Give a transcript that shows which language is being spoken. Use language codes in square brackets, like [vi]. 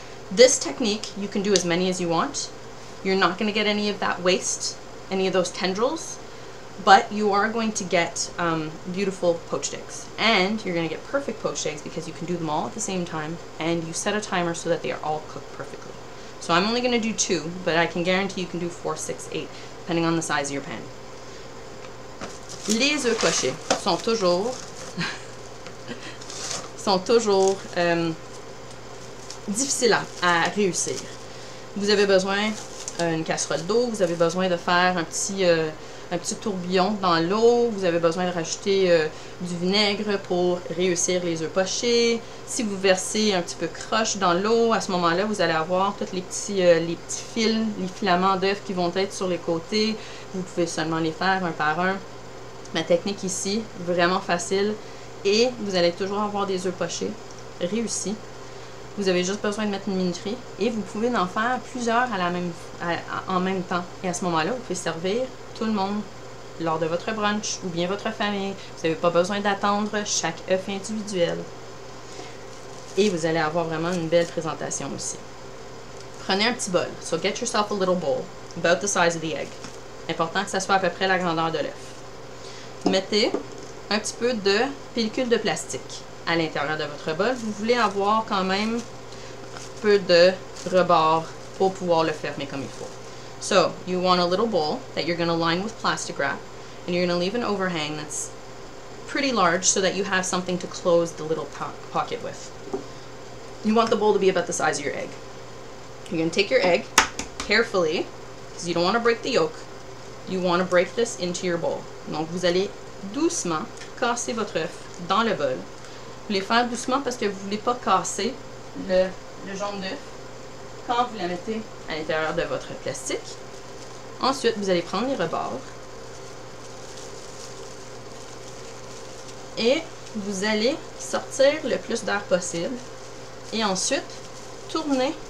[en] This technique, you can do as many as you want. You're not going to get any of that waste, any of those tendrils, but you are going to get beautiful poached eggs. And you're going to get perfect poached eggs because you can do them all at the same time, and you set a timer so that they are all cooked perfectly. So I'm only going to do 2, but I can guarantee you can do 4, 6, 8, depending on the size of your pan. [fr] Les œufs pochés sont toujours difficiles à réussir. Vous avez besoin d'une casserole d'eau, vous avez besoin de faire un petit tourbillon dans l'eau, vous avez besoin de rajouter du vinaigre pour réussir les œufs pochés. Si vous versez un petit peu croche dans l'eau, à ce moment-là, vous allez avoir tous les petits fils, les filaments d'œufs qui vont être sur les côtés. Vous pouvez seulement les faire un par un. Ma technique ici, vraiment facile, et vous allez toujours avoir des œufs pochés réussis. Vous avez juste besoin de mettre une minuterie et vous pouvez en faire plusieurs en même temps. Et à ce moment-là, vous pouvez servir tout le monde lors de votre brunch ou bien votre famille. Vous n'avez pas besoin d'attendre chaque œuf individuel. Et vous allez avoir vraiment une belle présentation aussi. Prenez un petit bol. [en] So get yourself a little bowl, about the size of the egg. [fr] Important que ça soit à peu près la grandeur de l'œuf. Mettez un petit peu de pellicule de plastique à l'intérieur de votre bol. Vous voulez avoir quand même un peu de rebord pour pouvoir le fermer comme il faut. [en] So, you want a little bowl that you're going to line with plastic wrap, and you're going to leave an overhang that's pretty large so that you have something to close the little pocket with. You want the bowl to be about the size of your egg. You're going to take your egg carefully, because you don't want to break the yolk. You want to break this into your bowl. [fr] Donc, vous allez doucement casser votre œuf dans le bol. Vous voulez faire doucement parce que vous ne voulez pas casser le jaune d'œuf quand vous la mettez à l'intérieur de votre plastique. Ensuite, vous allez prendre les rebords et vous allez sortir le plus d'air possible et ensuite tourner